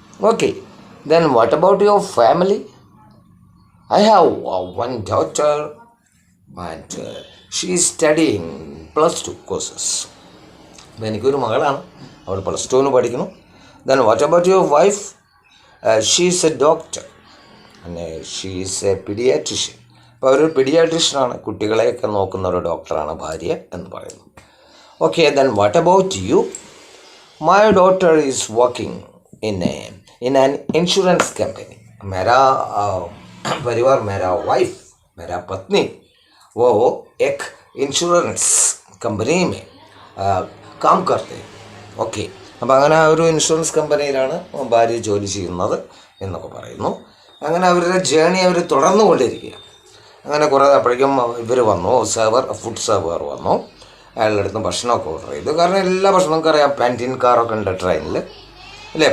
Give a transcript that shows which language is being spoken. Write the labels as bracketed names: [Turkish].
[English] Okay, then what about your family? I have one daughter, and she is studying +2 courses. [Malayalam] അപ്പോൾ എനിക്കൊരു മകളാണ്, അവൾ +2 പഠിക്കുന്നു. [English] Then what about your wife? She is a doctor and she is a pediatrician. [Malayalam] അപ്പോൾ ഒരു പീഡിയാട്രിഷ്യനാണ്, കുട്ടികളെയൊക്കെ നോക്കുന്ന ഒരു ഡോക്ടറാണ് ഭാര്യ എന്ന് പറയുന്നു. [English] Okay, then what about you? My daughter is working in an insurance company. [Hindi] मेरा परिवार, मेरा वाइफ, मेरा पत्नी, वो एक इंश्योरेंस कंपनी में काम करते हैं. [Malayalam] ഓക്കെ, അപ്പോൾ അങ്ങനെ ഒരു ഇൻഷുറൻസ് കമ്പനിയിലാണ് ഭാര്യ ജോലി ചെയ്യുന്നത് എന്നൊക്കെ പറയുന്നു. അങ്ങനെ അവരുടെ ജേണി അവർ തുടർന്നുകൊണ്ടിരിക്കുക. അങ്ങനെ കുറേ അപ്പോഴേക്കും ഇവർ വന്നു, ഫുഡ് സെർവർ വന്നു. അയാളുടെ അടുത്ത് ഭക്ഷണമൊക്കെ ഓർഡർ ചെയ്തു. കാരണം എല്ലാ ഭക്ഷണവും നമുക്കറിയാം, പാൻറ്റീൻ കാറൊക്കെ ഉണ്ട് ട്രെയിനിൽ, അല്ലേ?